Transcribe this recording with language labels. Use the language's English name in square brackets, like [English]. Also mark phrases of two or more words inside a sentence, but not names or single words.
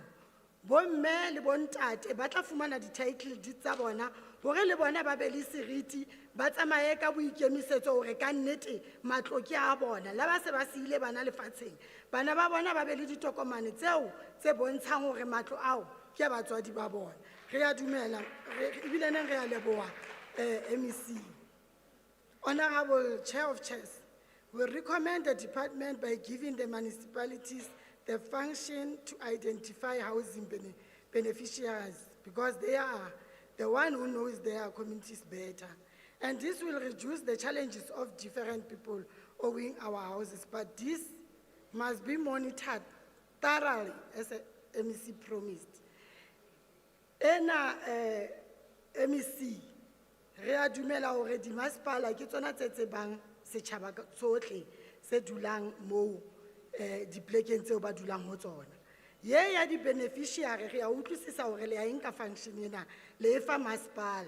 [Southern Sotho] Bomme le bontate ba tla fumana di-title deed tsa bona hore le bona ba be le seriti, ba tsamaye ka boikemisetso hore ka nnete matlo ke a bona. La ba se ba siile bana lefatsheng, bana ba bona ba be le ditokomane tseo tse bontshang hore matlo ao ke a batswadi ba bona. Re a dumela, ebile neng re a leboha MEC. [English] Honorable Chair of Chairs, we recommend the department by giving the municipalities the function to identify housing beneficiaries, because they are the one who knows their communities better. And this will reduce the challenges of different people owing our houses. But this must be monitored thoroughly, as MEC promised. [Southern Sotho] Ena MEC, re a dumela hore di masepala ke tsona tse tsebang setjhaba tsohle se dulang moo diplekeng tseo ba dulang ho tsona. Ye ya di-beneficiary re a utlwisisa hore le a enka function ena le e fa masepala.